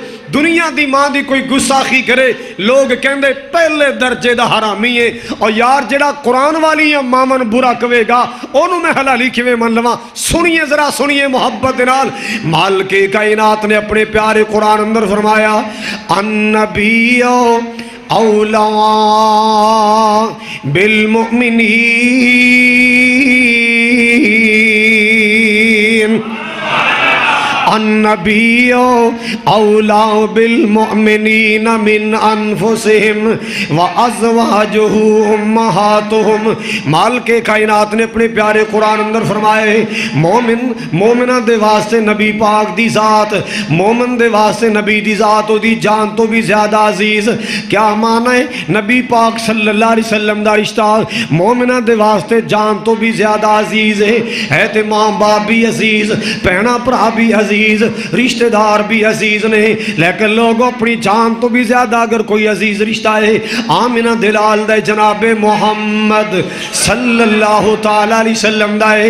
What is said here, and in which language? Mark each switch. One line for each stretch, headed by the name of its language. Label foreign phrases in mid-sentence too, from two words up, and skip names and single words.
Punjabi: دنیا دی ماں دی کوئی گستاخی کرے لوگ کہندے پہلے درجے دا حرامی ہے. اور یار جیہڑا قرآن والی مامن برا کہوے گا اونوں میں حلالی کیویں من لواں? سنیے ذرا سنیے محبت نال. مالک کائنات نے اپنے پیارے قرآن اندر فرمایا
Arabic: النبي أولى بالمؤمنين, النبی اولا بالمؤمنین من انفسہم وازواجہ امہاتہم.
Punjabi: مالک کائنات نے اپنے پیارے قرآن اندر فرمائے مومنہ دے واسطے نبی پاک دی ذات، مومن دے واسطے نبی دی ذات او دی جان تو بھی زیادہ عزیز.
Urdu: کیا معنی ہے؟
Punjabi: نبی پاک
Arabic: صلی اللہ علیہ وسلم
Punjabi: دا رشتہ مومنہ دے واسطے جان تو بھی زیادہ عزیز ہے تے ماں باپ بھی عزیز، پہنا پرا بھی عزیز، رشتہ دار بھی عزیز نے، لیکن لوگوں اپنی جان تو بھی زیادہ اگر کوئی عزیز رشتہ ہے آمنہ دلال دے جناب محمد
Arabic: صلی اللہ تعالی علیہ وسلم
Punjabi: دا ہے.